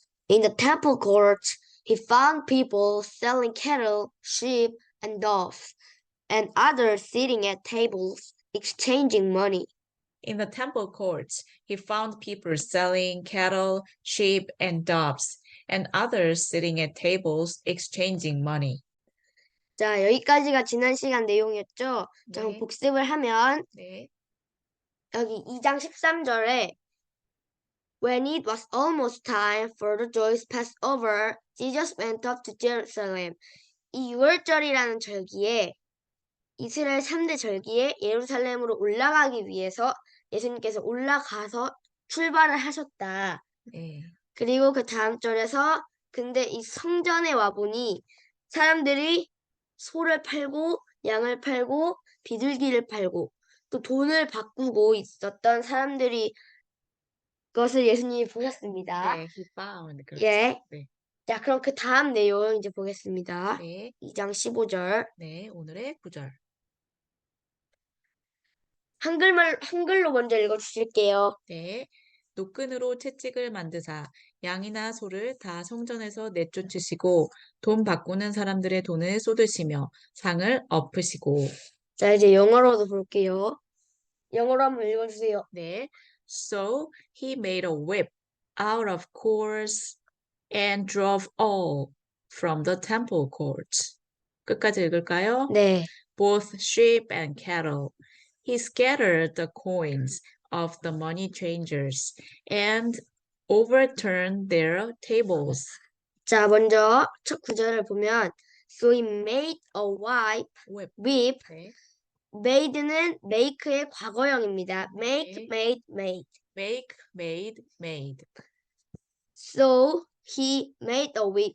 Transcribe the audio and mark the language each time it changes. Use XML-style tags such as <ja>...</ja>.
<en>In the temple courts, he found people selling cattle, sheep, and doves, and others sitting at tables, exchanging money. In the temple courts, he found people selling cattle, sheep, and doves, and others sitting at tables exchanging money.</en> <ko>자, 여기까지가 지난 시간 내용이었죠? 자, 그럼 복습을 하면 여기 2장 13절에</ko> <en>When it was almost time for the Jewish Passover, Jesus went up to Jerusalem.</en> <ko>이 6월절이라는 절기에 이스라엘 3대 절기에 예루살렘으로 올라가기 위해서 예수님께서 올라가서 출발을 하셨다. 그리고 그 다음 절에서 근데 이 성전에 와보니 사람들이 소를 팔고 양을 팔고 비둘기를 팔고 또 돈을 바꾸고 있었던 사람들이 그것을 예수님이 보셨습니다. 네,</ko> <en>he found.</en> <ko>그렇죠. 예. 네. 자, 그럼 그 다음 내용 이제 보겠습니다. 네, 2장 15절. 네, 오늘의 구절. 한글로 먼저 읽어주실게요. 네. 노끈으로 채찍을 만드사 양이나 소를 다 성전에서 내쫓으시고 돈 바꾸는 사람들의 돈을 쏟으시며 상을 엎으시고. 자, 이제 영어로도 볼게요. 영어로 한번 읽어주세요. 네.</ko> <en>So he made a whip out of cords and drove all from the temple courts.</en> <ko>끝까지 읽을까요? 네.</ko> <en>Both sheep and cattle. He scattered the coins of the money changers and overturned their tables.</en> <ko>자, 먼저 첫 구절을 보면</ko> <en>So he made a Whip. whip.</en> <ko>네. made는 make의 과거형입니다.</ko> <en>make,</en> <ko>네.</ko> <en>made. Make, made. So he made a whip.</en>